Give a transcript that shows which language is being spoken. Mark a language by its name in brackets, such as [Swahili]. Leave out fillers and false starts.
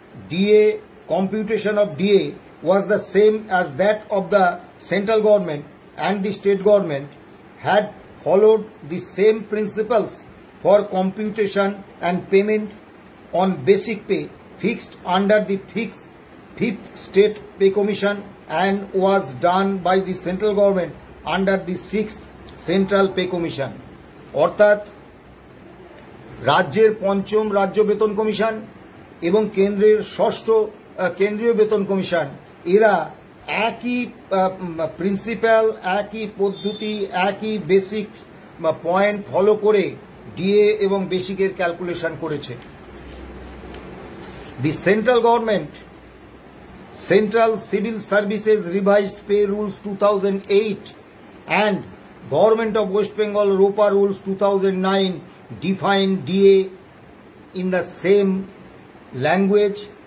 [English] DA computation of DA was the same as that of the central government, and the state government had followed the same principles for computation and payment on basic pay fixed under the fifth state pay commission, and was done by the central government under the 6th central pay commission. অর্থাৎ [Bangla] রাজ্যের পঞ্চম রাজ্য বেতন commission এবং কেন্দ্রের ষষ্ঠ কেন্দ্রীয় বেতন কমিশন এরা একই প্রিন্সিপাল, একই পদ্ধতি, একই বেসিক পয়েন্ট ফলো করে ডিএ এবং বেসিকের ক্যালকুলেশন করেছে। [English] The central government Central Civil Services Revised Pay Rules 2008 and Government of West Bengal ROPA Rules 2009 define DA in the same language.